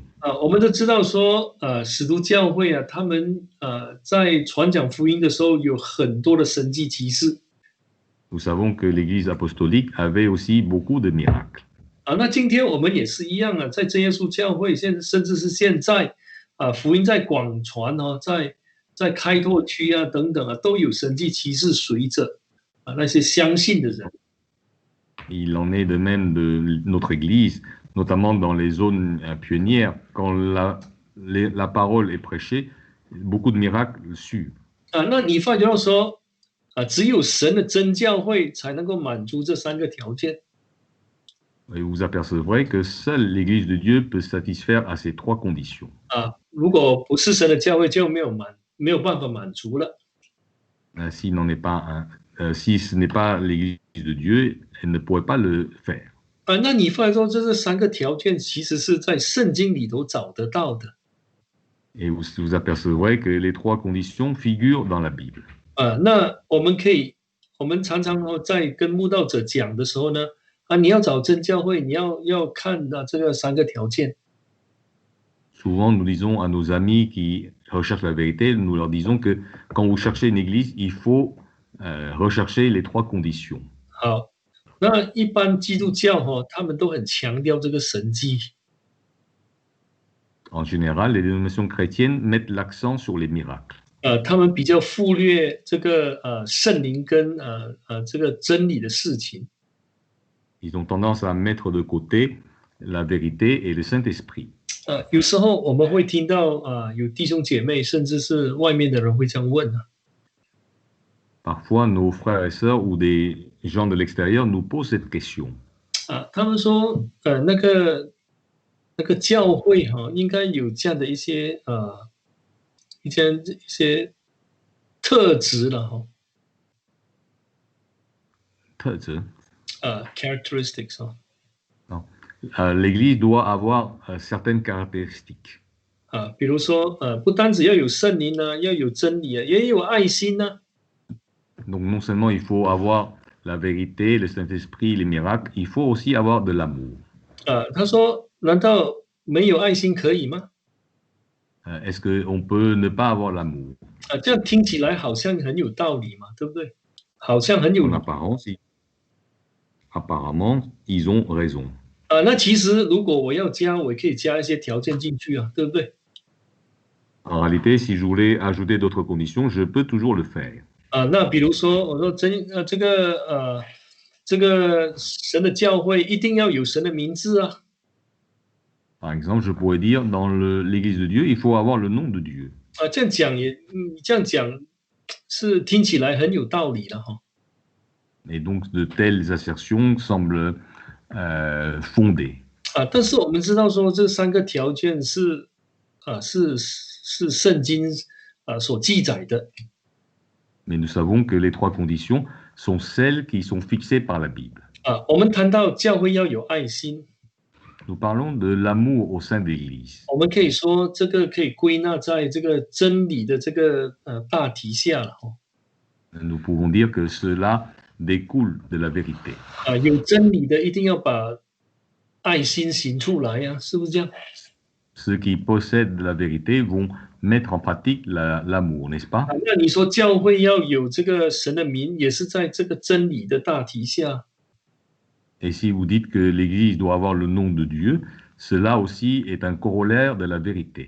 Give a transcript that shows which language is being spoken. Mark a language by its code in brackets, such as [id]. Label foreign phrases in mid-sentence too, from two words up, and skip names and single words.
[zh] 我们都知道说，使徒教会他们在传讲福音的时候有很多的神迹奇事。 [fr] Nous savons que l'Église apostolique avait aussi beaucoup de miracles. [zh] 那今天我们也是一样在真耶稣教会甚至是现在福音在广传在开拓区等等都有神迹奇事随着那些相信的人。 [fr] Il en est de même de notre Église, notamment dans les zones pionnières, quand la parole est prêchée, beaucoup de miracles suivent. [zh] 那你发觉到说只有神的真教会才能够满足这3个条件。 [fr] Et vous apercevrez que seule l'Église de Dieu peut satisfaire à ces 3 conditions. [zh] 如果不是神的教会，就没有办法满足了。 [fr] Si ce n'est pas l'Église de Dieu, elle ne pourrait pas le faire. [zh] 那你发现说这3个条件其实是在圣经里头找得到的。 [fr] Et vous apercevrez que les 3 conditions figurent dans la Bible. [zh] 那我们常常在跟慕道者讲的时候呢，你要找真教会，你要看这个3个条件。 [fr] Souvent, nous disons à nos amis qui recherchent la vérité, nous leur disons que quand vous cherchez une église, il faut rechercher les 3 conditions. [zh] 好，那一般基督教他们都很强调这个神迹。 [fr] En général, les dénominations chrétiennes mettent l'accent sur les miracles. [zh] 他们比较忽略这个圣灵跟这个真理的事情。 [fr] Ils ont tendance à mettre de côté la vérité et le Saint-Esprit. [zh] 有时候我们会听到有弟兄姐妹，甚至是外面的人会这样问啊。 [fr] Parfois, nos frères et sœurs ou des gens de l'extérieur nous posent cette question. [zh] 他们说那个教会应该有这样的一些一些特质了哈。特质 [en] characteristics [fr] l'Église doit avoir certaines caractéristiques. [zh] 比如说不单只要有圣灵呢，要有真理也有爱心呢。 [fr] Donc non seulement il faut avoir la vérité, le Saint-Esprit, les miracles, il faut aussi avoir de l'amour. [zh] 他说，难道没有爱心可以吗？ [fr] Est-ce qu'on peut ne pas avoir l'amour? [zh] 这样听起来好像很有道理嘛，对不对？好像很有。 [fr] En apparence, apparemment, ils ont raison. [zh] 那其实如果我要加，我也可以加一些条件进去啊，对不对？ [fr] En réalité, si je voulais ajouter d'autres conditions, je peux toujours le faire. [zh] 那比如说，我说这个神的教会一定要有神的名字啊。 [fr] Par exemple, je pourrais dire dans l'Église de Dieu, il faut avoir le nom de Dieu. [zh] 这样讲这样讲是听起来很有道理了哈。 [fr] Et donc de telles assertions semblent fondées. [zh] 但是我们知道说这3个条件是圣经所记载的。 [fr] Mais nous savons que les 3 conditions sont celles qui sont fixées par la Bible. [zh] 我们谈到教会要有爱心。 [fr] Nous parlons de l'amour au sein de l'Église. [zh] 我们可以说这个可以归纳在这个真理的这个大题下了。 [fr] Nous pouvons dire que cela découle de la vérité. [zh] 有真理的一定要把爱心行出来呀，是不是这样？ [fr] Ceux qui possèdent la vérité vont mettre en pratique l'amour, n'est-ce pas? [zh] 那你说教会要有这个神的名，也是在这个真理的大题下。 [fr] Et si vous dites que l'Église doit avoir le nom de Dieu, cela aussi est un corollaire de la vérité.